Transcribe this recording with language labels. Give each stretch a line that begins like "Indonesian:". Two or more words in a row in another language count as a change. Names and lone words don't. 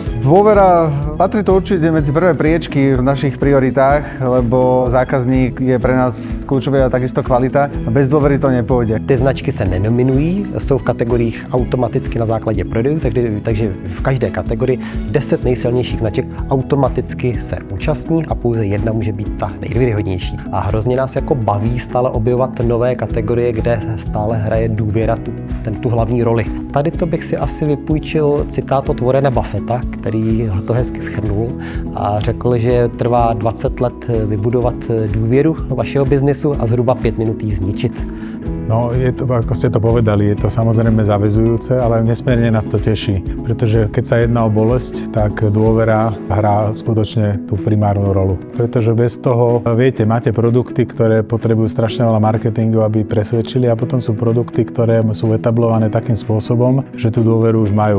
Slovak: Dôvera, patrí to určite medzi prvé priečky v našich prioritách, lebo zákazník je pre nás kľúčový a takisto kvalita. A bez dôvery to nepôjde.
Czech: Ty značky se nenominují, jsou v kategoriích automaticky na základě prodejů, takže v každé kategorii 10 nejsilnějších značek automaticky se účastní a pouze jedna může být ta nejvýhodnější. A hrozně nás jako baví stále objevovat nové kategorie, kde stále hraje důvěra tu hlavní roli. Tady to bych si asi vypůjčil citát od Warrena Buffetta, který to hezky shrnul a řekl, že trvá 20 let vybudovat důvěru vašeho biznesu a zhruba 5 minut ji zničit.
Slovak: No, je to, ako ste to povedali, je to samozrejme zaväzujúce, ale nesmierne nás to teší, pretože keď sa jedná o bolesť, tak dôvera hrá skutočne tú primárnu rolu. Pretože bez toho, viete, máte produkty, ktoré potrebujú strašne veľa marketingu, aby presvedčili, a potom sú produkty, ktoré sú etablované takým spôsobom, že tú dôveru už majú.